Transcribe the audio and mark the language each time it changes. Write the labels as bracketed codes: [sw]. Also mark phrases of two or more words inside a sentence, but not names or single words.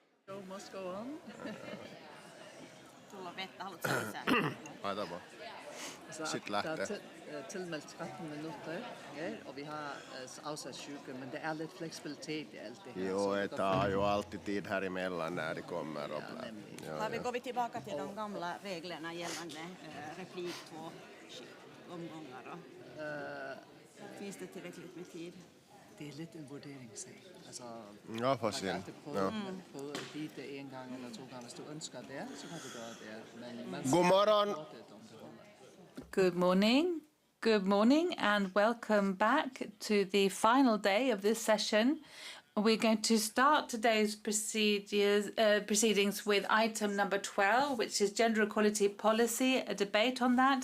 [en] Show must go on. [fi] Sulla on vettä, haluatko lisää? Laita vaan. Sitten lähtee. [da] Tilmeldt 13 minutter, og vi har afsat 20, [sv] men det är lite flexibilitet i allt det här. Jo, det tar ju alltid tid här emellan när det kommer. Går vi tillbaka till de gamla reglerna gällande replik 2 omgångar? Finns det tillräckligt med tid? Det är lite en vurderingssak. [da] Altså, ja, for sin. Man kan alltid prøve at give det en gang eller 2 gange. Hvis du ønsker det, så kan du gøre det. Men man [sv] God morgon! [en] Good morning. Good morning and welcome back to the final day of this session. We're going to start today's proceedings with item number 12, which is gender equality policy, a debate on that.